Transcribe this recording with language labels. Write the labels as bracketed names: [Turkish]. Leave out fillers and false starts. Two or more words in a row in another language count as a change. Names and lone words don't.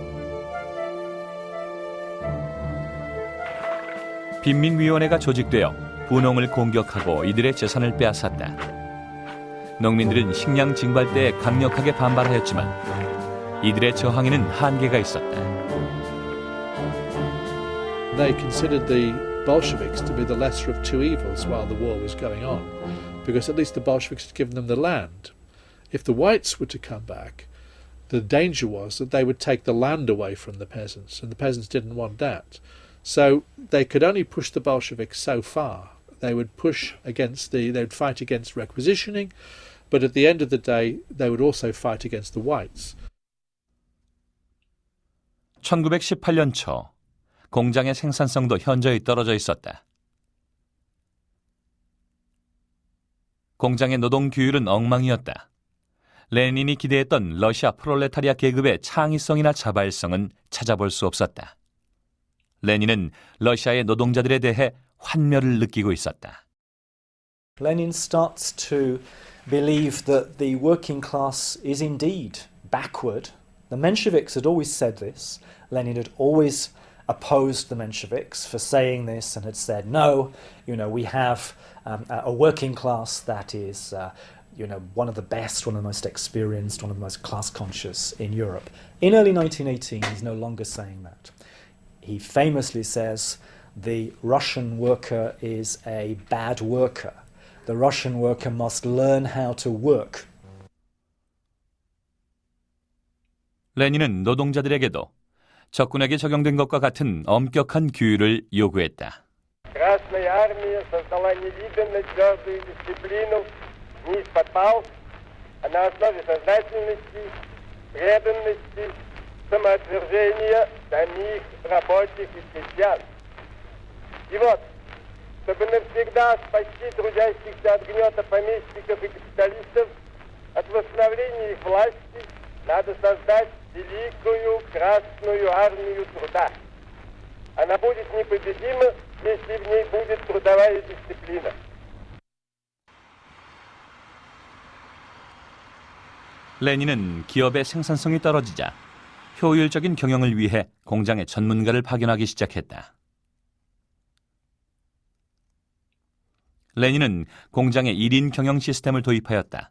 [Korean] 빈민위원회가 조직되어 분홍을 공격하고 이들의 재산을 빼앗았다. 농민들은 식량 징발대에 강력하게 반발하였지만 이들의 저항에는 한계가 있었다. [English] They considered the Bolsheviks to be the lesser of two evils while the war was going on, because at least the Bolsheviks had given them the land. If the whites were to come back, the danger was that they would take the land away from the peasants, and the peasants didn't want that. So they could only push the Bolsheviks so far. They would fight against requisitioning, but at the end of the day, they would also fight against the whites. [Korean] 1918년 초 공장의 생산성도 현저히 떨어져 있었다. 공장의 노동 규율은 엉망이었다. 레닌이 기대했던 러시아 프롤레타리아 계급의 창의성이나 자발성은 찾아볼 수 없었다. 레닌은 러시아의 노동자들에 대해 환멸을 느끼고 있었다. [English] Lenin starts to believe that the working class is indeed backward. The Mensheviks had always said this. Lenin had always opposed the Mensheviks for saying this and had said, no, we have a working class that is one of the best, one of the most experienced, one of the most class conscious in Europe. In early 1918, he's no longer saying that. He famously says the Russian worker is a bad worker. The Russian worker must learn how to work. [Korean] 레닌은 노동자들에게도 적군에게 적용된 것과 같은 엄격한 규율을 요구했다. [Russian] Красная армия создала невиданно твердую дисциплину не из-под палок, а на основе сознательности, преданности, самоотвержения самих рабочих и крестьян. И вот, чтобы навсегда спасти трудящихся от гнета помещиков и капиталистов, от восстановления их власти, надо создать великую Красную армию труда. Она будет непобедима, если в ней будет трудовая дисциплина. [Korean] 레닌은 기업의 생산성이 떨어지자 효율적인 경영을 위해 공장에 전문가를 파견하기 시작했다. 레닌은 공장에 1인 경영 시스템을 도입하였다.